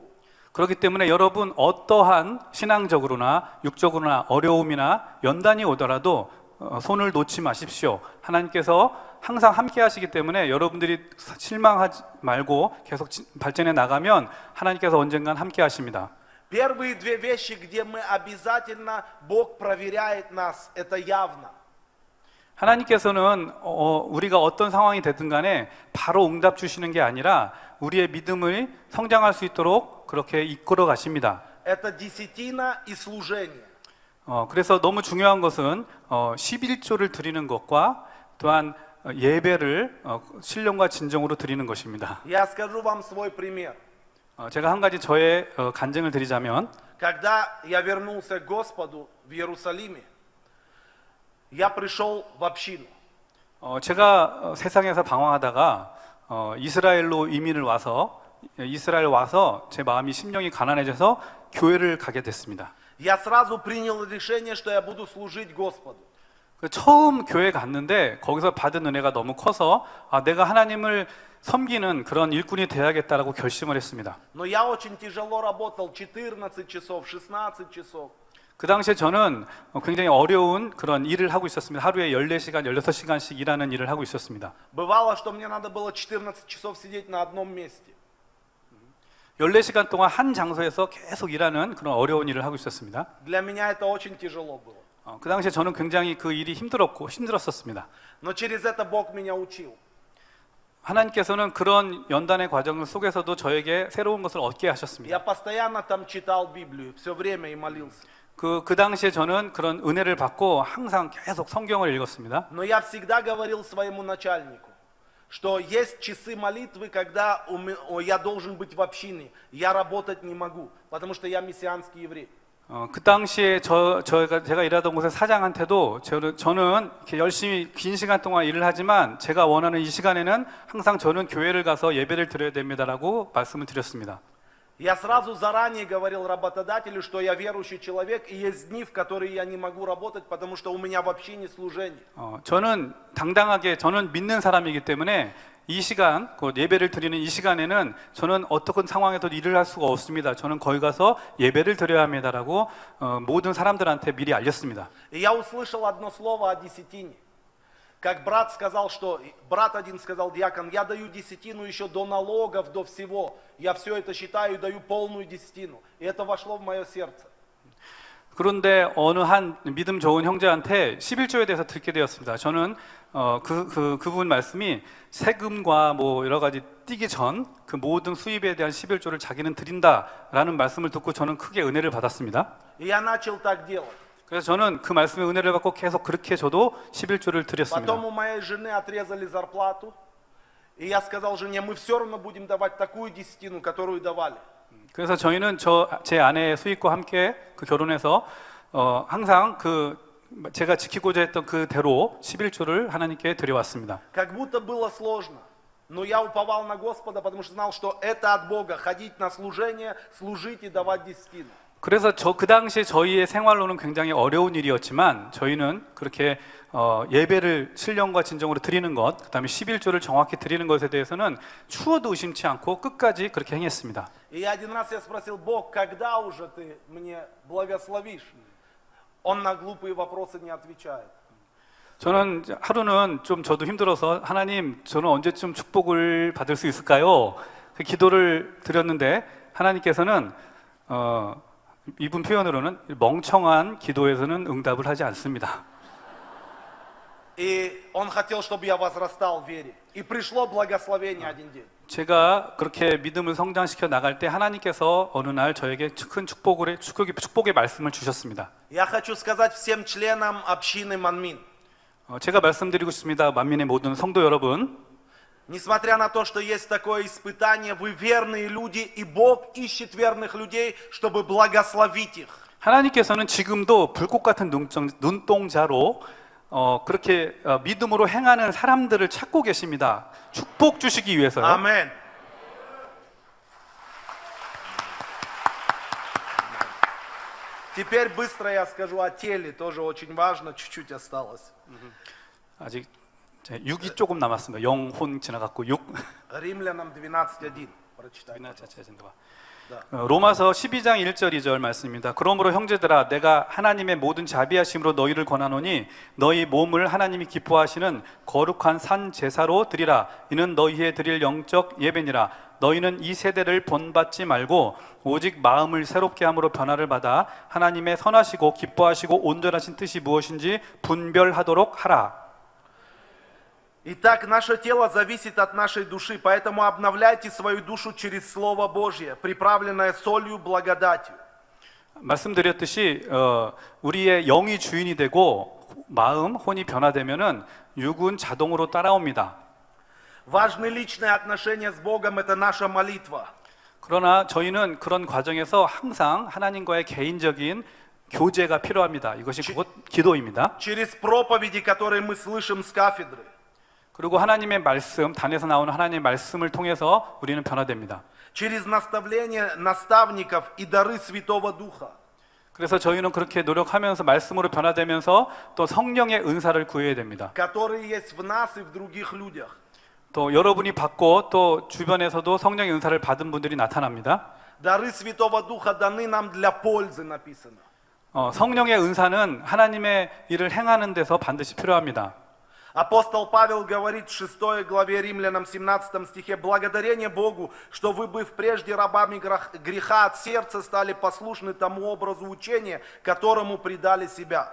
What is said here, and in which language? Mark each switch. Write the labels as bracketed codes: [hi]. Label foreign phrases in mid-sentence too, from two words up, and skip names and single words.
[ko] 그렇기 때문에 여러분 어떠한 신앙적으로나 육적으로나 어려움이나 연단이 오더라도 손을 놓지 마십시오. 하나님께서 항상 함께 하시기 때문에 여러분들이 실망하지 말고 계속 발전해 나가면 하나님께서 언젠간 함께 하십니다. [ru] Первые две вещи, где мы обязательно, Бог проверяет нас, это явно. [ko] 하나님께서는 우리가 어떤 상황이 되든 간에 바로 응답 주시는 게 아니라 우리의 믿음을 성장할 수 있도록 그렇게 이끌어 가십니다. [ru] Это десятина и служение. [ko] 그래서 너무 중요한 것은 11조를 드리는 것과 또한 예배를 신령과 진정으로 드리는 것입니다. [ru] Я скажу вам свой пример. [ko] 제가 한 가지 저의 간증을 드리자면 [ru] Когда я вернулся к Господу в Иерусалиме, я пришел в общину. [ko] 제가 세상에서 방황하다가 이스라엘 와서 제 마음이 심령이 가난해져서 교회를 가게 됐습니다. [ru] Я сразу принял решение, что я буду служить Господу. [ko] 처음 교회 갔는데 거기서 받은 은혜가 너무 커서 내가 하나님을 섬기는 그런 일꾼이 돼야겠다라고 결심을 했습니다. [ru] Но я очень тяжело работал, 14 часов, 16 часов. [ko] 그 당시에 저는 굉장히 어려운 그런 일을 하고 있었습니다. 하루에 14시간, 16시간씩 일하는 일을 하고 있었습니다. [ru] Бывало, что мне надо было 14 часов сидеть на одном месте. [ko] 14시간 동안 한 장소에서 계속 일하는 그런 어려운 일을 하고 있었습니다. [ru] Для меня это очень тяжело было. [ko] 그 당시에 저는 굉장히 그 일이 힘들었었습니다. [ru] Но через это Бог меня учил. [ko] 하나님께서는 그런 연단의 과정 속에서도 저에게 새로운 것을 얻게 하셨습니다. [ru] Я постоянно там читал Библию, все время и молился. [ko] 그 당시에 저는 그런 은혜를 받고 항상 계속 성경을 읽었습니다. [ru] Но я всегда говорил своему начальнику, что есть часы молитвы, когда я должен быть в общине. Я работать не могу, потому что я мессианский еврей. [ko] 그 당시에 제가 일하던 곳의 사장한테도 저는 이렇게 열심히 긴 시간 동안 일을 하지만 제가 원하는 이 시간에는 항상 저는 교회를 가서 예배를 드려야 됩니다라고 말씀을 드렸습니다. [ru] Я сразу заранее говорил работодателю, что я верующий человек, и есть дни, в которые я не могу работать, потому что у меня в общине служение. [ko] 저는 당당하게 저는 믿는 사람이기 때문에 이 시간, 그 예배를 드리는 이 시간에는 저는 어떤 상황에도 일을 할 수가 없습니다. 저는 거기 가서 예배를 드려야 합니다라고 모든 사람들한테 미리 알렸습니다. [ru] И я услышал одно слово о десятине. Как брат один сказал, диакон, я даю десятину еще до налогов, до всего. Я все это считаю и даю полную десятину. И это вошло в мое сердце. [ko] 그런데 어느 한 믿음 좋은 형제한테 11조에 대해서 듣게 되었습니다. 저는 그분 말씀이 세금과 뭐 여러 가지 띄기 전 그 모든 수입에 대한 11조를 자기는 드린다라는 말씀을 듣고 저는 크게 은혜를 받았습니다. [ru] И я начал так делать. [ko] 그래서 저는 그 말씀의 은혜를 받고 계속 그렇게 저도 11조를 드렸습니다. [ru] Потом у моей жены отрезали зарплату. И я сказал жене, мы все равно будем давать такую десятину, которую давали. [ko] 그래서 저희는 제 아내의 수입과 함께 그 결혼해서 항상 제가 지키고자 했던 그대로 11조를 하나님께 드려왔습니다. [ru] Как будто было сложно. Но я уповал на Господа, потому что знал, что это от Бога. Ходить на служение, служить и давать десятину. [ko] 그래서 그 당시에 저희의 생활로는 굉장히 어려운 일이었지만 저희는 그렇게 예배를 신령과 진정으로 드리는 것, 그다음에 11조를 정확히 드리는 것에 대해서는 추워도 의심치 않고 끝까지 그렇게 행했습니다. [ru] И один раз я спросил, Бог, когда уже ты мне благословишь? Он на глупые вопросы не отвечает. [ko] 저는 하루는 좀 저도 힘들어서 하나님, 저는 언제쯤 축복을 받을 수 있을까요? 그 기도를 드렸는데 하나님께서는 이분 표현으로는 멍청한 기도에서는 응답을 하지 않습니다. [ru] И он хотел, чтобы я возрастал в вере. И пришло благословение один день. [ko] 제가 그렇게 믿음을 성장시켜 나갈 때 하나님께서 어느 날 저에게 큰 축복의 말씀을 주셨습니다. [ru] Я хочу сказать всем членам общины Манмин. [ko] 제가 말씀드리고 싶습니다. 만민의 모든 성도 여러분, [ru] Несмотря на то, что есть такое испытание, вы верные люди, и Бог ищет верных людей, чтобы благословить их. [ko] 하나님께서는 지금도 불꽃 같은 눈동자로 그렇게 믿음으로 행하는 사람들을 찾고 계십니다. 축복 주시기 위해서요. [ru] Аминь. Теперь быстро я скажу о теле, тоже очень важно, чуть-чуть осталось. [ko] 아직 6이 조금 남았습니다. 영혼 지나갔고 6. [ru] Римлянам 12:1 прочитать. [ko] 로마서 12장 1절 2절 말씀입니다. 그러므로 형제들아 내가 하나님의 모든 자비하심으로 너희를 권하노니 너희 몸을 하나님이 기뻐하시는 거룩한 산 제사로 드리라. 이는 너희의 드릴 영적 예배니라. 너희는 이 세대를 본받지 말고 오직 마음을 새롭게 함으로 변화를 받아 하나님의 선하시고 기뻐하시고 온전하신 뜻이 무엇인지 분별하도록 하라. [ru] Итак, наше тело зависит от нашей души, поэтому обновляйте свою душу через Слово Божье, приправленное солью, благодатью. [ko] 말씀드렸듯이 우리의 영이 주인이 되고 마음, 혼이 변화되면은 육은 자동으로 따라옵니다. [ru] Важны личные отношения с Богом, это наша молитва. [ko] 그러나 저희는 그런 과정에서 항상 하나님과의 개인적인 교제가 필요합니다. 이것이 곧 기도입니다. [ru] Через проповеди, которые мы слышим с кафедры. [ko] 그리고 하나님의 말씀, 단에서 나오는 하나님의 말씀을 통해서 우리는 변화됩니다. [ru] Через наставление наставников и дары Святого Духа. [ko] 그래서 저희는 그렇게 노력하면서 말씀으로 변화되면서 또 성령의 은사를 구해야 됩니다. [ru] которые есть в нас и в других людях. [ko] 또 여러분이 받고 또 주변에서도 성령의 은사를 받은 분들이 나타납니다. [ru] Дары Святого Духа даны нам для пользы, написано. [ko] 성령의 은사는 하나님의 일을 행하는 데서 반드시 필요합니다. [ru] Апостол Павел говорит в 6 главе Римлянам 17 стихе: «Благодарение Богу, что вы, быв прежде рабами греха, от сердца стали послушны тому образу учения, которому предали себя».